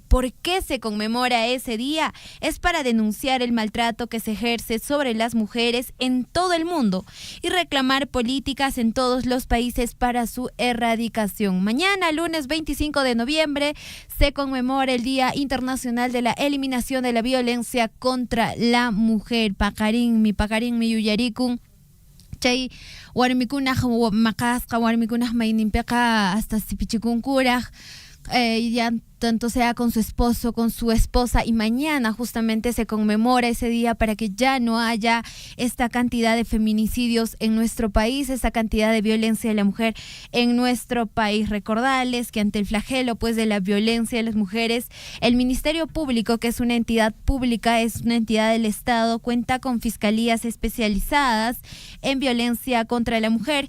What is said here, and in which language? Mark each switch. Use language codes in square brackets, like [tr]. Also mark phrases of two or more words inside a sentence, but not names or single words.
[es] ¿Por qué se conmemora ese día? Es para denunciar el maltrato que se ejerce sobre las mujeres en todo el mundo y reclamar políticas en todos los países para su erradicación. Mañana, lunes 25 de noviembre, se conmemora el Día Internacional de la Eliminación de la Violencia contra la Mujer. [qu] Pakarin mi yuyarikun. Chay warmikunaj maqasqa warmikunaj mayninpiqa hasta sipichikunkuraj ya [es] tanto sea con su esposo, con su esposa, y mañana justamente se conmemora ese día para que ya no haya esta cantidad de feminicidios en nuestro país, esta cantidad de violencia de la mujer en nuestro país. Recordarles que ante el flagelo de la violencia de las mujeres, el Ministerio Público, que es una entidad pública, es una entidad del Estado, cuenta con fiscalías especializadas en violencia contra la mujer.